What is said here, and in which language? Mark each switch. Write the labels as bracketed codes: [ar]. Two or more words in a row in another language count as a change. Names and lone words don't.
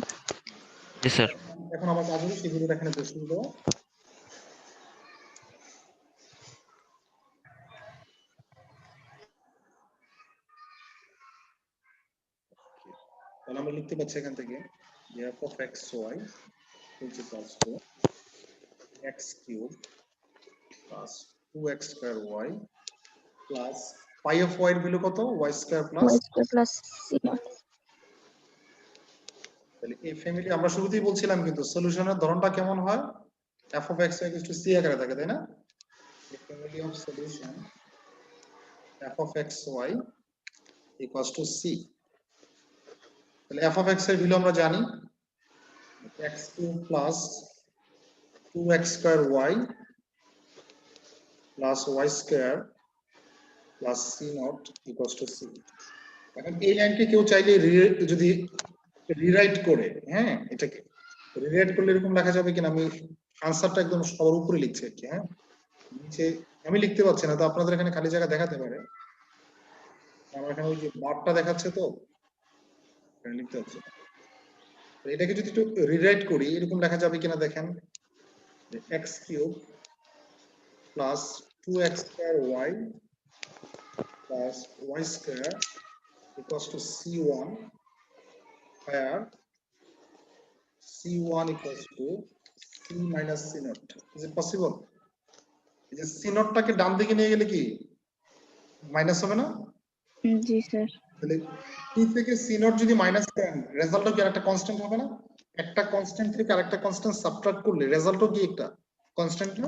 [bn] জি স্যার এখন আমার কাজ হলো সেই ভ্যালুটা এখানে বসিয়ে দেওয়া। তাহলে আমরা লিখতে পাচ্ছি এখান থেকে যে [en] f of xy which equals to x cube plus 2x square y plus pi of y [bn] এর ভ্যালু কত, [en] y square plus, y square plus c naught [bn] তাহলে এই ফ্যামিলি আমরা শুরুতেই বলছিলাম কিন্তু সলিউশনের ধরনটা কেমন হয়, [en] f of xy equals to c [bn] আকারে থাকে, তাই না? [en] The family of solution f of xy equals to c, তাহলে f of x এর ভ্যালু [bn] আমরা জানি [en] x cube plus 2x square y plus y square plus c naught equals to c। [bn] এখন এই লাইনকে কেউ চাইলে যদি রিরাইট করে, হ্যাঁ এটাকে রিরাইট করলে এরকম লেখা যাবে কিনা, আমি আনসারটা একদম সবার উপরে লিখছি আর কি, হ্যাঁ নিচে আমি লিখতে পারছি না, তো আপনাদের এখানে খালি জায়গা দেখাতে পারে, আমার এখানে ওই যে বারটা দেখাচ্ছে তো এখানে লিখতে হচ্ছে। তো এটাকে যদি একটু রিরাইট করি এরকম লেখা যাবে কিনা দেখেন, [en] x cube plus 2x square y plus y square equals to c1, where c1 equals to c minus c naught। Is it possible? [bn] এই যে c naught টাকে ডান দিকে নিয়ে গেলে কি মাইনাস হবে না, জি স্যার তাহলে p থেকে c naught যদি মাইনাস দেন রেজাল্টও কি আরেকটা কনস্ট্যান্ট হবে না, একটা কনস্ট্যান্ট থেকে আরেকটা কনস্ট্যান্ট সাবট্রাক্ট করলে রেজাল্টও কি একটা কনস্ট্যান্ট না,